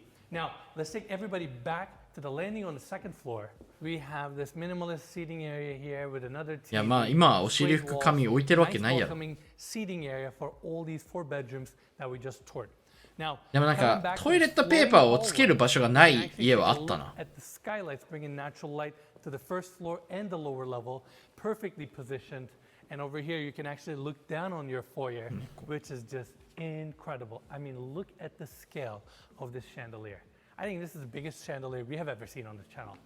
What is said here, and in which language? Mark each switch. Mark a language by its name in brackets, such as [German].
[English] Now, let's take everybody back to the landing on the second floor. We have this minimalist seating area here with another TV. [Japanese] いや、まあ今お尻拭く紙置いてるわけないやろ。 [English] welcoming seating area for all these 4 bedrooms that we just toured. Now, [Japanese] でもなんかトイレットペーパーをつける場所がない家はあったな。 [English] At the skylights bringing natural light to the first floor and the lower level, perfectly positioned. And over here you can actually look down on your foyer, which is just incredible. I mean, look at the scale of this chandelier. I think this is the biggest chandelier we have ever seen on this channel.